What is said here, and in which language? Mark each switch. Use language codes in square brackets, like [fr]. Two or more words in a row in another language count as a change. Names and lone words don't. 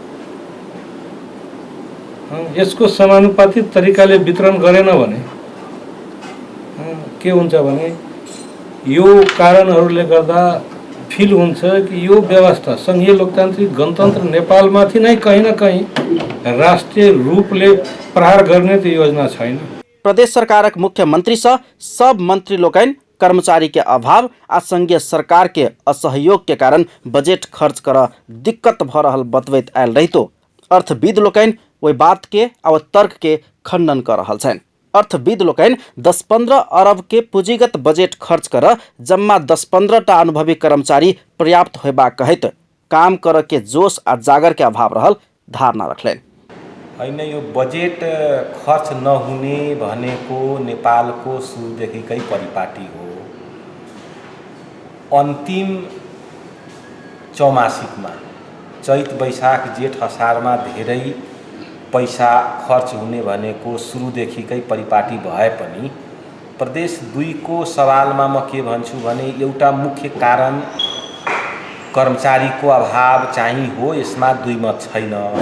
[ne] यसको समानुपातिक तरिकाले वितरण गरेन भने के हुन्छ भने यो कारणहरूले गर्दा फिल हुन्छ कि यो व्यवस्था संघीय लोकतान्त्रिक गणतन्त्र नेपालमाथि नै कहीँ न कहीँ राष्ट्रिय रूपले प्रहार गर्ने त योजना छैन। [mai] प्रदेश सरकारक मुख्यमंत्री सह सब मंत्री लोकनि कर्मचारी के अभाव आ संघीय सरकार के असहयोग के कारण बजेट खर्च कर दिक्कत भ रहल बतबैत आयल रहितो अर्थविद लोकनि ओहि बात के आ तर्क के खंडन कर रहल छन्। अर्थविद लोकनि 10-15 अरब के पूंजीगत बजेट खर्च कर जम्मा 10-15 टा अनुभवी कर्मचारी पर्याप्त होबाक कहैत काम कर के जोश आ जागर के अभाव रहल धारणा रखलनि। [ne] होइन, यो बजेट खर्च नहुने भनेको नेपालको सुरुदेखिकै परिपाटी हो। अन्तिम चौमासिकमा चैत वैशाख जेठ असारमा धेरै पैसा खर्च हुने भनेको सुरुदेखिकै परिपाटी भए पनि प्रदेश 2 को सवालमा म के भन्छु भने एउटा मुख्य कारण कर्मचारीको अभाव चाहिँ हो, यसमा 2 मत छैन।